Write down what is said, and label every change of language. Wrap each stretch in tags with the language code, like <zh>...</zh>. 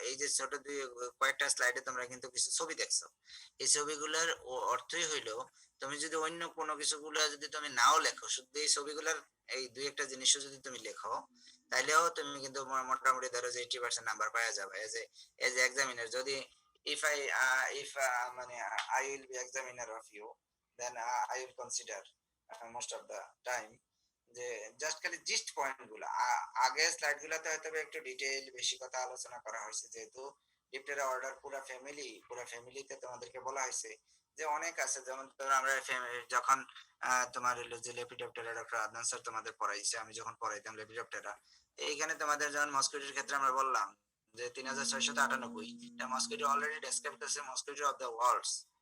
<bn>এই যে ছোট দুই কয়েকটা স্লাইডে তোমরা কিন্তু কিছু ছবি দেখছো। এই ছবিগুলোর অর্থই হইলো, তুমি যদি অন্য কোনো কিছুগুলো যদি তুমি নাও লেখো, শুধু এই ছবিগুলোর এই দুই একটা জিনিসও যদি তুমি লেখো, তাইলেও তুমি কিন্তু মোটামুটি ধরো যে 80% নাম্বার পাওয়া যাবে এজ এক্সামিনার।</bn> <en>যদি if I if মানে I will be examiner of you, then I will consider most of the time</en> <bn>যে জাস্ট খালি জিস্ট পয়েন্ট গুলো। আগে স্লাইড গুলাতে হয়তো একটু ডিটেইল বেশি কথা আলোচনা করা হয়েছে, যেহেতু ডিপটেরা অর্ডার পুরা ফ্যামিলিতে তোমাদেরকে বলা হয়েছে যে অনেক আছে। যেমন ধরো আমরা যখন তোমার হলো যে লেপিডপ্টেরা ডক্টর আদনান স্যার তোমাদের পড়াইছে, আমি যখন পড়াইতাম লেপিডপ্টেরা, এইখানে তোমাদের যেমন মস্কিটোর ক্ষেত্রে আমরা বললাম যে 3698 এটা মস্কিটো অলরেডি ডেসক্রাইব করছে মস্কিটো অফ দ্য ওয়ার্ল্ডস।</bn>